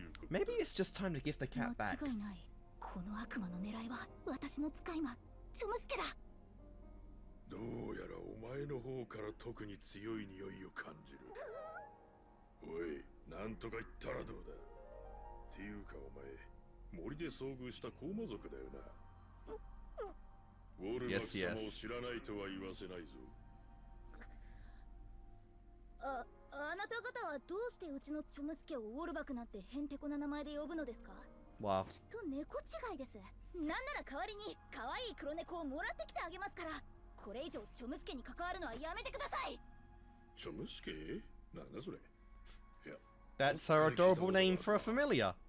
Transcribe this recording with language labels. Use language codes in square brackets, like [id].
[en] Maybe it's just time to give the cat back. [ja] この悪魔の狙いは私の使い魔チョムスケだ。どうやらお前の方から特に強い匂いを感じる。おい、なんとか言ったらどうだ。っていうかお前、森で遭遇した高魔族だよな。ウォルバック様を知らないとは言わせないぞ。あなた方はどうしてうちのチョムスケをウォルバクなんてヘンテコな名前で呼ぶのですか？わあ。きっと猫違いです。なんなら代わりに可愛い黒猫をもらってきてあげますから。これ以上チョムスケに関わるのはやめてください。チョムスケ？なんだそれ。いや。 [en] That's her adorable name for a familiar.